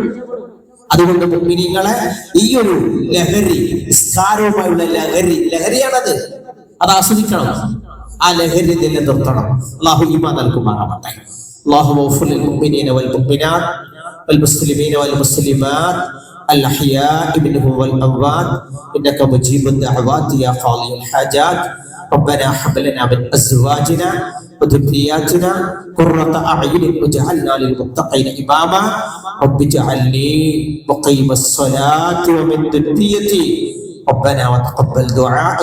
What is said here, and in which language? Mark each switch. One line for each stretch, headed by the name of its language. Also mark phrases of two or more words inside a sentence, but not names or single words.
Malayalam: അതുകൊണ്ട് മുഅ്മിനീങ്ങളെ, ഈ ഒരു ലഹരി, നിസ്കാരവുമായുള്ള ലഹരിയാണത്. അത് ആസ്വദിക്കണം. ആ ലഹരി നിലനിർത്തണം. അല്ലാഹു ഈമാൻ നൽകുമാറാവട്ടെ.
Arabic: الله واغفر للمؤمنين والمؤمنات والمسلمين والمسلمات الأحياء منهم والأموات إنك مجيب الدعوات يا قاضي الحاجات. ربنا هب لنا من أزواجنا وذرياتنا قرة أعين واجعلنا للمتقين إماما. رب اجعلني مقيم الصلاة ومن ذريتي ربنا وتقبل دعاء.